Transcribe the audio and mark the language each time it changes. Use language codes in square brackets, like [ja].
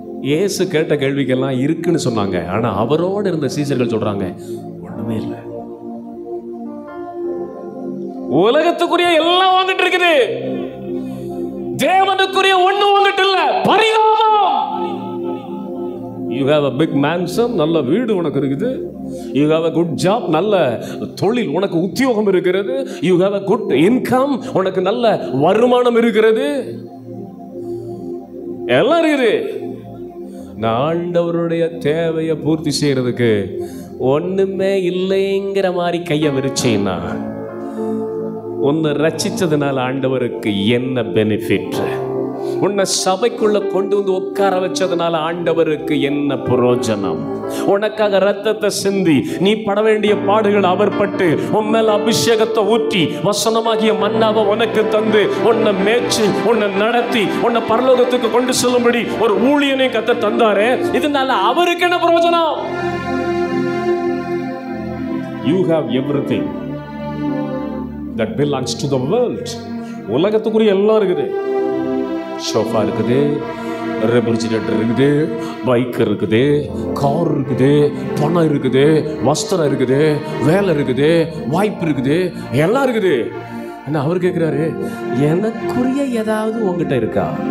[ta] இயேசு கேட்ட கேள்விக்கெல்லாம் இருக்குன்னு சொன்னாங்க. ஆனா அவரோடு இருந்த சீசர்கள் சொல்றாங்க, ஒண்ணுமே இல்லை, உலகத்துக்குரிய எல்லாம் வந்துட்டு இருக்குது, தேவனுக்குரிய ஒண்ணும் வந்துட்டு இல்ல. பரிதாபம். [en] You have a big mansion, [ta] நல்ல வீடு உனக்கு இருக்குது. [en] You have a good job, [ta] நல்ல தொழில், உனக்கு உத்தியோகம் இருக்கிறது. [en] You have a good income, [ta] உனக்கு நல்ல வருமானம் இருக்கிறது, எல்லாம் இருக்குது. நான் ஆண்டவருடைய தேவையை பூர்த்தி செய்யறதுக்கு ஒண்ணுமே இல்லைங்கிற மாதிரி கையை விரிச்சேன்னா, உன்னை ரட்சிச்சதுனால ஆண்டவருக்கு என்ன பெனிஃபிட்? உன்னை சபைக்குள்ள கொண்டு வந்து உட்கார வச்சதுனால ஆண்டவருக்கு என்ன பிரயோஜனம்? உனக்காக ரத்தத்தை சிந்தி நீ பட வேண்டிய பாடுகள் அவர் பட்டு உன் மேல அபிஷேகத்தை ஊற்றி வசனமாகிய மன்னாவை உனக்கு தந்து உன்னை மேய்ச்சி உன்னை நடத்தி உன்னை பரலோகத்துக்கு கொண்டு செல்லும்படி ஒரு ஊழியனை கத்த தந்தாரே, இதனால அவருக்கு என்ன பிரயோஜனம்? [en] You have everything that belongs to the world. [ta] உலகத்துக்குரிய எல்லாம் இருக்குது. சோஃபா இருக்குது, ரெஃப்ரிஜிரேட்டர் இருக்குது, பைக் இருக்குது, கார் இருக்குது, பணம் இருக்குது, வஸ்திரம் இருக்குது, வேலை இருக்குது, வாய்ப்பு இருக்குது, எல்லாம் இருக்குது. ஆனா அவர் கேட்கிறாரு, எனக்குரிய ஏதாவது உங்ககிட்ட இருக்கா?